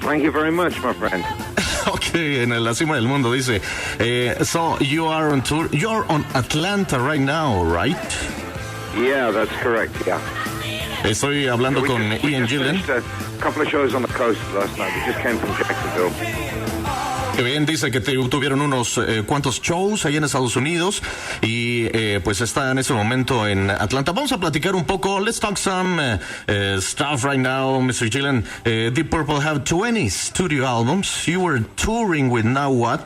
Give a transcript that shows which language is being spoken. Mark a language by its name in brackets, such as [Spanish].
[English] Thank you very much, my friend. Okay, [Spanish] en la cima del mundo, dice. [English] So you are on tour. You're on Atlanta right now, right? Yeah, that's correct, yeah. [Spanish] Estoy hablando con Ian Gillan. [English] A couple of shows on the coast last night. We just came from Jacksonville. [Spanish] Que bien, dice que tuvieron unos cuantos shows ahí en Estados Unidos y pues está en ese momento en Atlanta. Vamos a platicar un poco. [English] Let's talk some stuff right now, Mr. Gillan. Deep Purple have 20 studio albums. You were touring with Now What.